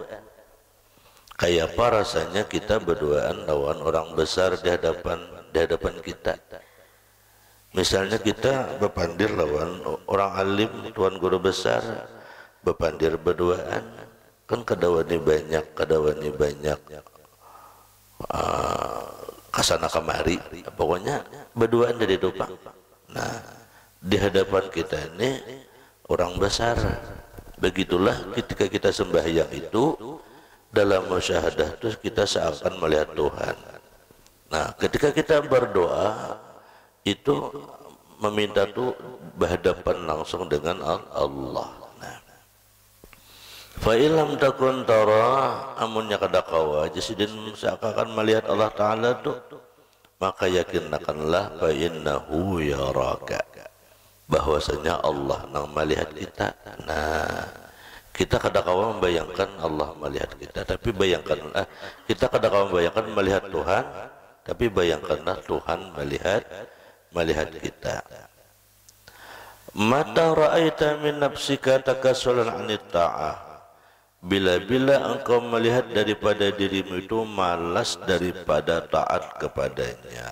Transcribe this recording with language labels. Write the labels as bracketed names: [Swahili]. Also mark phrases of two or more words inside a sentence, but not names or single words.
[Banjar] Kayak apa rasanya kita berduaan lawan orang besar di hadapan kita. Misalnya kita bepandir lawan orang alim, tuan guru besar, bepandir berduaan, kan kadawani banyak kasana kamari, [Indonesian] pokoknya berduaan dari depan. Nah, di hadapan kita ini orang besar. Begitulah ketika kita sembahyang itu, dalam musyahadah itu kita seakan melihat Tuhan. Nah, ketika kita berdoa itu meminta tuh berhadapan langsung dengan Allah. [Arabic] Fa illam takun tara, [Banjar] amunnya kada kawa jasidin seakan melihat Allah Ta'ala tuh, maka yakinkanlah [Arabic] fa innahu yaraka, [Banjar] bahwasanya Allah nang melihat kita. Nah, kita kada kawa membayangkan Allah melihat kita, tapi bayangkanlah, kita kada kawa membayangkan melihat Tuhan, tapi bayangkanlah Tuhan melihat kita. [Arabic] Mata ra'aita min nafsika takassulan 'anit ta'ah, [Indonesian] bila-bila engkau melihat daripada dirimu itu malas daripada taat kepadanya.